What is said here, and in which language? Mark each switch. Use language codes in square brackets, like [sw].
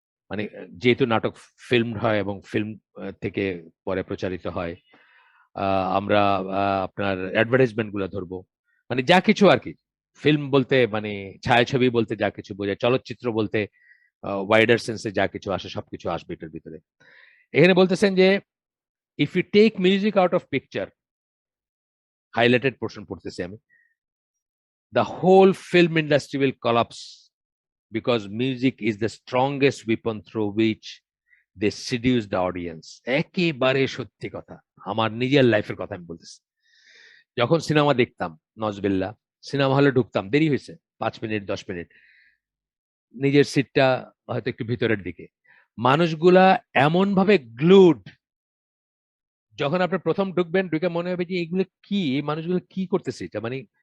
[bn] মানে যেহেতু নাটক ফিল্ম হয় এবং ফিল্ম থেকে পরে প্রচারিত হয়, আমরা আপনার অ্যাডভার্টাইজমেন্ট গুলো ধরবো, মানে যা কিছু আর কি। ফিল্ম বলতে মানে ছায়াছবি বলতে যা কিছু বোঝায়, চলচ্চিত্র বলতে ওয়াইডার সেন্সে যা কিছু আসে সবকিছু আসবে এটার ভিতরে। এখানে বলতেছেন যে [en] If you take music out of picture, highlighted portion পড়তেছি আমি, the whole film industry will collapse because music is the strongest weapon through which they seduce the audience. [bn] একেবারে সত্যি কথা, আমার নিজের লাইফের কথা আমি বলতেছি। যখন সিনেমা দেখতাম, নজবিল্লা, সিনেমা হলে ঢুকতাম, দেরি হয়েছে 5 মিনিট 10 মিনিট, নিজের সিটটা হয়তো একটু ভিতরের দিকে, মানুষগুলা এমন ভাবে গ্লুড, যখন আপনি প্রথম ঢুকবেন, ঢুকে মনে হবে যে এগুলো কি, এই মানুষগুলো কি করতেছে, এটা মানে